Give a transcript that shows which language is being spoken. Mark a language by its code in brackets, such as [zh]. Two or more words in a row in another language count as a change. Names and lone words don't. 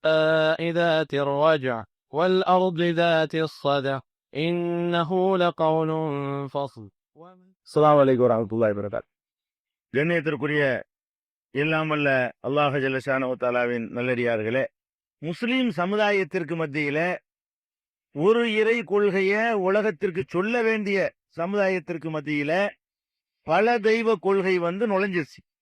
[ar] ذات الرجع والأرض ذات الصدع إنه لقول فصل. السلام عليكم ورحمة الله وبركاته. [ta] கண்ணியத்திற்குரிய எல்லாம் வல்ல அல்லாஹ் [ar] جل شأنه وتعالى [ta] நல்லடியார்களே, முஸ்லிம் சமுதாயத்திற்கு மத்தியில ஒரு இறை கொள்கைய உலகத்திற்கு சொல்ல வேண்டிய சமுதாயத்திற்கு மத்தியில பல தெய்வ கொள்கை நுழைஞ்சிருச்சு.